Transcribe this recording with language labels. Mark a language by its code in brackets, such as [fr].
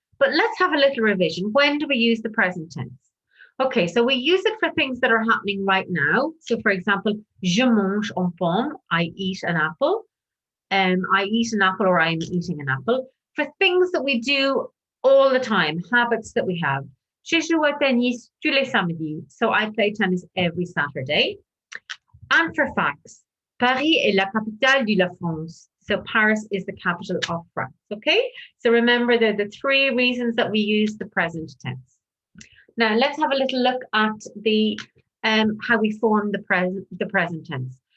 [en] But let's have a little revision. When do we use the present tense? Okay, so we use it for things that are happening right now. So for example, [fr] je mange un pomme, [en] I eat an apple. I eat an apple, or I'm eating an apple. For things that we do all the time, habits that we have. [fr] Je joue au tennis tous les samedis. [en] So I play tennis every Saturday. And for facts, [fr] Paris est la capitale de la France. [en] So Paris is the capital of France. Okay? So remember the 3 reasons that we use the present tense. Now let's have a little look at the how we form the present tense.